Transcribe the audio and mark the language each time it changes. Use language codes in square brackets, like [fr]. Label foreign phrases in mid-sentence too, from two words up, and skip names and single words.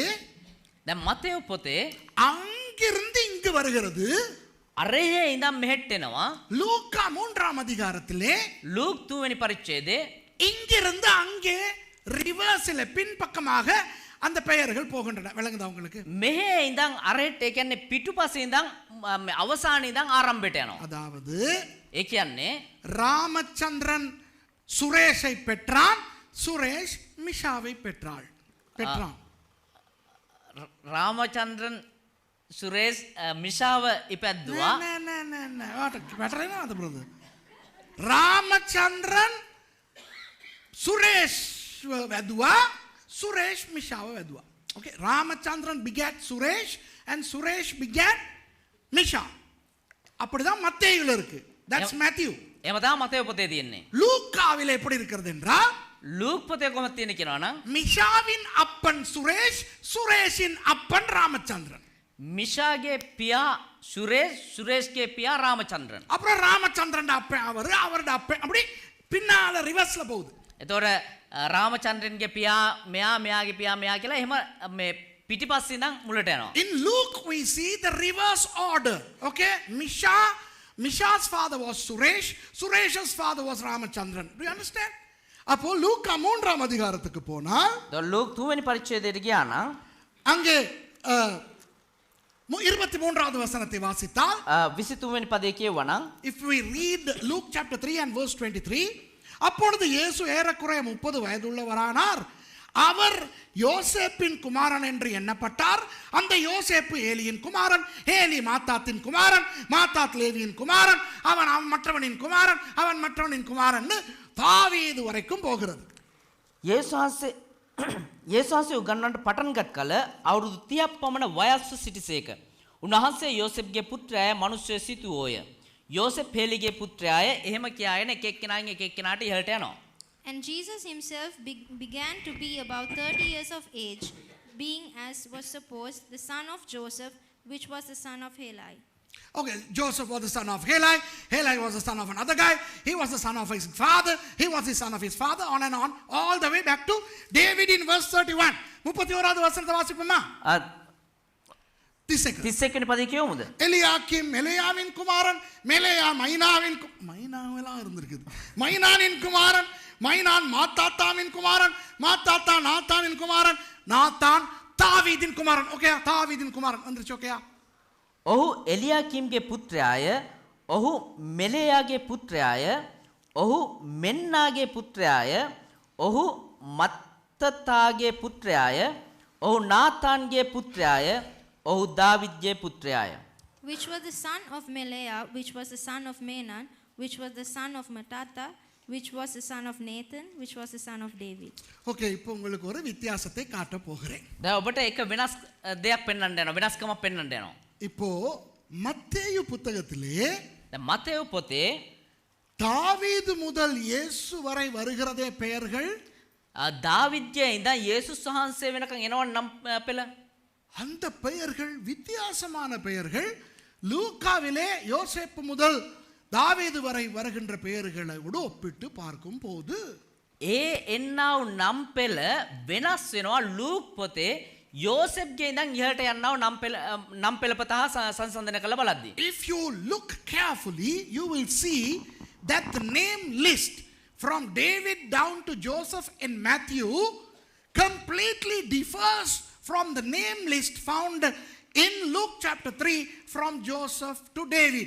[si] දැන් මතේයු පොතේ [ta] அங்கிருந்து இங்கு வருகிறது. [si] අරයේ ඉඳන් මෙහෙට එනවා. [ta] லூக்கா 3ஆம் அதிகாரத்திலே [si] ලූක් 2 වෙනි පරිච්ඡේදයේ [ta] இங்கிருந்து அங்கே ரிவர்ஸ்ல பின்பக்கமாக அந்த பெயர்கள் போகின்றன. விளங்குதா உங்களுக்கு? [si] මෙහෙ ඉඳන් අරහෙට ඒ කියන්නේ පිටුපසේ ඉඳන් අවසානයේ ඉඳන් ආරම්භයට යනවා. [ta] அதாவது [si] ඒ කියන්නේ [ta] ராமச்சந்திரன் சுரேஷை பெற்றான், சுரேஷ் மிஷாவை பெற்றான். [si] රාමචන්ද්‍රන් සුරේෂ් මිෂාව ඉපැද්දුවා. [ta] ராமச்சந்திரன் சுரேஷ் වැදුවා, சுரேஷ் மிஷாவை වැදුවා. [en] Okay, ராமச்சந்திரன் begat சுரேஷ் and சுரேஷ் begat மிஷா. [ta] அப்படிதான் மத்தேயுல இருக்கு. [en] That's Matthew. [si] එහෙම තමයි මතේයු පොතේ තියෙන්නේ. [ta] லூக்காவிலே எப்படி இருக்கிறது என்றால் [si] ලූක් පොතේ කොහොමද තියෙන්නේ කියනවා නම් [ta] மிஷாவின் அப்பன் சுரேஷ், சுரேஷின் அப்பன் ராமச்சந்திரன். [si] මිෂාගේ පියා සුරේෂ්, සුරේෂ්ගේ පියා රාමචන්ද්‍රන්. [ta] அப்புறம் ராமச்சந்திரன் அப்பன் அவரோட அப்பன், அப்படி பின்னால ரிவர்ஸ்ல போகுது. [si] එතකොට රාමචන්ද්‍රන්ගේ පියා මෙයා, මෙයාගේ පියා මෙයා කියලා එහෙම මේ පිටිපස්සේ ඉඳන් මුලට යනවා. [en] In Luke we see the reverse order. Okay, Misha's father was Suresh, Suresh's father was Ramachandran. Do you understand? [ta] அப்போ லூக்கா 3ஆம் அதிகாரத்துக்கு போனால் [si] ලූක් 2 වෙනි පරිච්ඡේදයට ගියා නම් [ta] அங்கே 23வது வசனத்தை வாசித்தால் [si] 23 වෙනි පදේ කියවුවා නම් [en] if we read Luke chapter 3 and verse 23, [ta] அப்பொழுது இயேசு ஏறக்குறைய 30 வயதுள்ளவரானார். அவர் யோசேப்பின் குமாரன் என்று எண்ணப்பட்டார். அந்த யோசேப்பு ஏலியின் குமாரன், ஏலி மாத்தாத்தின் குமாரன், மாத்தாத் லேவியின் குமாரன், அவன் மற்றவனின் குமாரன், அவன் மற்றவனின் குமாரன் தாவீது வரைக்கும் போகிறது. [si] යේසුස් උගන්වන්නට පටන් ගත් කල අවුරුදු 30ක් පමණ වයස්ව සිටිසේක. උන්වහන්සේ යෝසෙප්ගේ පුත්‍රයාය මනුෂ්‍ය සිටුවෝය. යෝසෙප් හේලිගේ පුත්‍රයාය එහෙම කියාගෙන එක එක්කෙනාගෙන් එක එක්කෙනාට ඉහළට යනවා. [en] And Jesus himself began to be about 30 years of age, being, as was supposed, the son of Joseph, which was the son of Heli. Okay, Joseph was the son of Heli. Heli was the son of another guy. He was the son of his father. He was the son of his father, on and on, all the way back to David in verse 31. [ta] 31வது வசனத்தை வாசிப்போமா? [si] 31 වෙනි පදේ කියවමුද? [ta] எலியாக்கிம் எலியாவின் குமாரன், மெலேயா மைனாவின் மைனாவெல்லாம் இருந்திருக்குது. மைனானின் குமாரன், மைனான் மாத்தாத்தாவின் குமாரன், மாத்தாத்தா நாத்தானின் குமாரன், நாத்தான் தாவீதின் குமாரன். ஓகே, தாவீதின் குமாரன் வந்துருச்சு. ஓகேயா? [si] ඔහු එලියාකිම්ගේ පුත්‍රයාය, ඔහු මෙලෙයාගේ පුත්‍රයාය, ඔහු මෙන්නාගේ පුත්‍රයාය, ඔහු මත්තතාගේ පුත්‍රයාය, ඔහු නාතාන්ගේ පුත්‍රයාය, ඔහු දාවිද්ගේ පුත්‍රයාය. [en] Which was the son of Meleah, which was the son of Menan, which was the son of Mattatha, which was the son of Nathan, which was the son of David. [ta] Okay, இப்போ உங்களுக்கு ஒரு வித்தியாசத்தை காட்ட போகிறேன். [si] දැන් ඔබට එක වෙනස් දෙයක් පෙන්වන්න යනවා, වෙනස්කමක් පෙන්වන්න යනවා. [ta] இப்போ மத்தேயு புத்தகத்திலே [si] දැන් මතේයු පොතේ [ta] தாவீது முதல் இயேசு வரை வருகிறதே பெயர்கள், [si] දාවිද්ගේ ඉඳන් යේසුස් වහන්සේ වෙනකන් එනවා නම් පෙළ. [ta] அந்த பெயர்கள் வித்தியாசமான பெயர்கள். லூக்காவிலே யோசேப்பு முதல் தாவீது வரை வருகின்ற பெயர்களை விட ஒப்பிட்டு பார்க்கும் போது [si] ඒ එන්නා වූ නම් පෙළ වෙනස් වෙනවා. ලූක් පොතේ යෝසෙෆ්ගේ ඉඳන් ඉහළට යන්නව නම් පෙළපත හා සංසන්දනය කළ බලද්දී. [en] If you look carefully, you will see that the name list from David down to Joseph in Matthew completely differs from the name list found in Luke chapter 3 from Joseph to David.